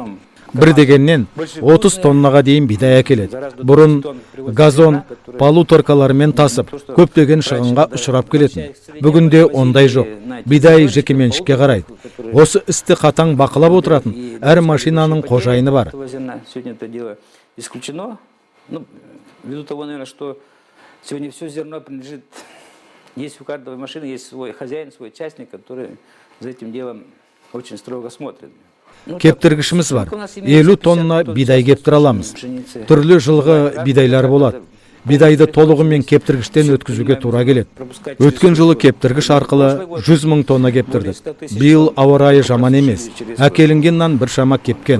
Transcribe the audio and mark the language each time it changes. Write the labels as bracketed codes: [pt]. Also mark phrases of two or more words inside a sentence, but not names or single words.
[kk] Бір дегеннен 30 тоннаға дейін бидай әкеледі. Бұрын газон, полуторкаларымен тасып, көптеген шығынға ұшырап келетін. Бүгінде ондай жоқ. Бидай жекеменшікке қарайды. Осы істі қатаң бақылап отыратын әр машинаның қожайыны бар. [ru] Есть у каждой машины есть свой хозяин, свой частник, который за этим делом очень строго смотрит. [kk] Кептіргішіміз бар. 50 тонна бидай кептір аламыз. Түрлі жылғы бидайлар болады. Бидайды толығымен кептіргіштен өткізуге тура келеді. Өткен жылы кептіргіш арқылы 100 000 тонна кептірдік. Биыл ауа райы жаман емес. Әкелінген нан бір шама кепкен.